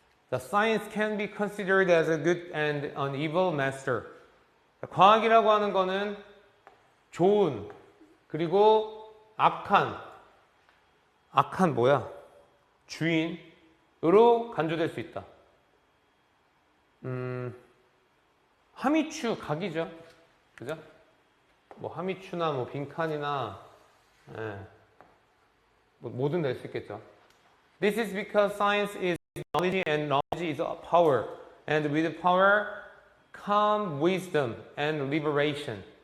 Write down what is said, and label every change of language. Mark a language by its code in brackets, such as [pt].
[en] The science can be considered as a good and an evil master. [ko] 과학이라고 하는 거는 좋은 그리고 악한 뭐야? 주인으로 간주될 수 있다. 하미추 각이죠. 그죠? 뭐 하미추나 뭐 빈칸이나 예, 뭐 뭐든 낼 수 있겠죠. [en] This is because science is knowledge and knowledge is power. And with power come wisdom and liberation.